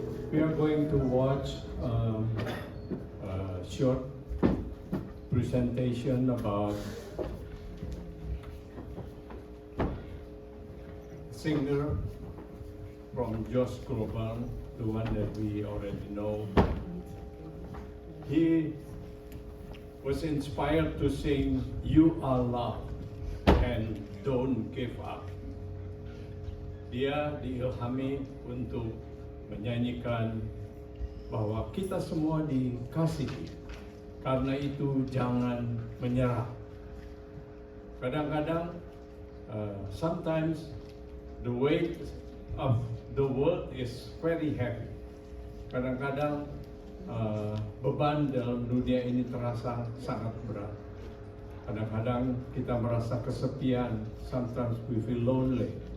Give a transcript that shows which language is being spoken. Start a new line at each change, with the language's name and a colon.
English: We are going to watch a short presentation about singer from Josh Groban, the one that we already know. He was inspired to sing "You Are Loved" and "Don't Give Up."
Indonesian: Dia diilhami untuk menyanyikan bahwa kita semua dikasihi, karena itu jangan menyerah. Kadang-kadang,
English: sometimes the weight of the world is very heavy.
Indonesian: Kadang-kadang beban dalam dunia ini terasa sangat berat. Kadang-kadang kita merasa kesepian.
English: Sometimes we feel lonely.